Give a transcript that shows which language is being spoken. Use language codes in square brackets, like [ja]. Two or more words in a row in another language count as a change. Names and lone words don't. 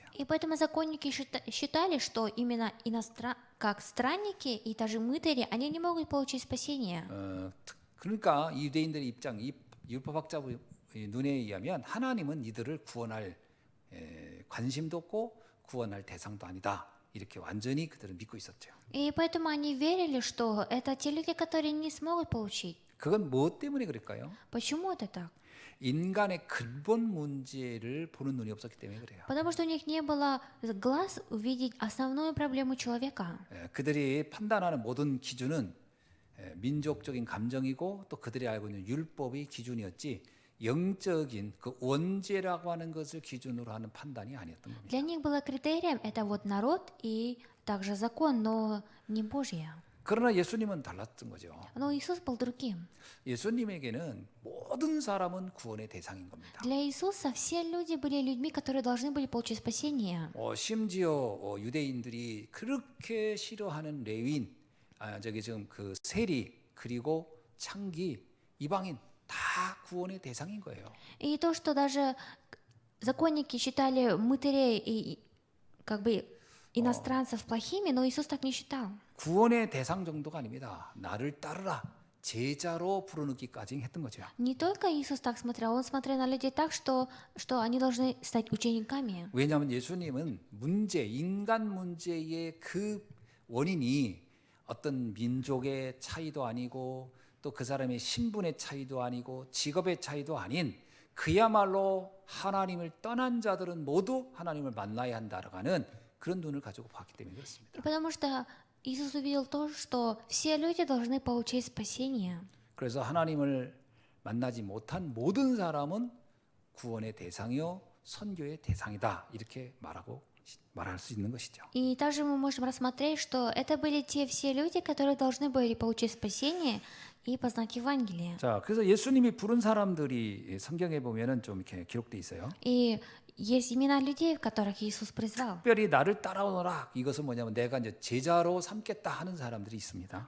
[ru] И поэтому законники считали, что именно как странники и даже мытари, они не могут получить спасение. [ko] 그러니까 이 유대인들의 입장, 이 율법학자의 눈에 의하면 하나님은 이들을 구원할 관심도 없고 구원할 대상도 아니다. 이렇게 완전히 그들은 믿고 있었죠. [ru] И поэтому они верили, что это те люди, которые не смогут получить. [ko] 그건 무엇 때문에 그럴까요? [ru] Почему это так? [ko] 인간의 근본 문제를 보는 눈이 없었기 때문에 그래요. [ru] Потому что у них не было глаз увидеть основную проблему человека. [ko] 그들이 판단하는 모든 기준은 민족적인 감정이고 또 그들이 알고 있는 율법이 기준이었지 영적인 그 원죄라고 하는 것을 기준으로 하는 판단이 아니었던 겁니다. [ru] Для них было критерием это вот народ и также закон, но не Божье. [ko] 그러나 예수님은 달랐던 거죠. [ru] Но Иисус был другим. [ko] 예수님에게는 모든 사람은 구원의 대상인 겁니다. [ru] Для Иисуса все люди были людьми, которые должны были получить спасение. [ko] 심지어 유대인들이 그렇게 싫어하는 레위인, 저기 지금 그 세리 그리고 창기 이방인 다 구원의 대상인 거예요. [ru] И то, что даже законники считали мытарей и как бы иностранцев плохими, но Иисус так не считал. [ko] 구원의 대상 정도가 아닙니다. 나를 따르라 제자로 부르기까지 했던 거죠. [ru] Не только Иисус так смотрел, Он смотрел на людей так, что они должны стать учениками. [ko] 왜냐하면 예수님은 인간 문제의 그 원인이 어떤 민족의 차이도 아니고 또 그 사람의 신분의 차이도 아니고 직업의 차이도 아닌 그야말로 하나님을 떠난 자들은 모두 하나님을 만나야 한다라고 하는 그런 눈을 가지고 봤기 때문에 그렇습니다. [ru] И потому что Иисус увидел то, что все люди должны получить спасение. [ko] 그래서 하나님을 만나지 못한 모든 사람은 구원의 대상이요 선교의 대상이다 이렇게 말할 수 있는 것이죠. [ru] И также мы можем рассмотреть, что это были те все люди, которые должны были получить спасение и познать Евангелие. [ko] 자, 그래서 예수님이 부른 사람들이 성경에 보면은 좀 이렇게 기록돼 있어요. [ru] И есть имена людей, которых Иисус призвал. [ko] 특별히 나를 따라오너라. 이것은 뭐냐면 내가 이제 제자로 삼겠다 하는 사람들이 있습니다.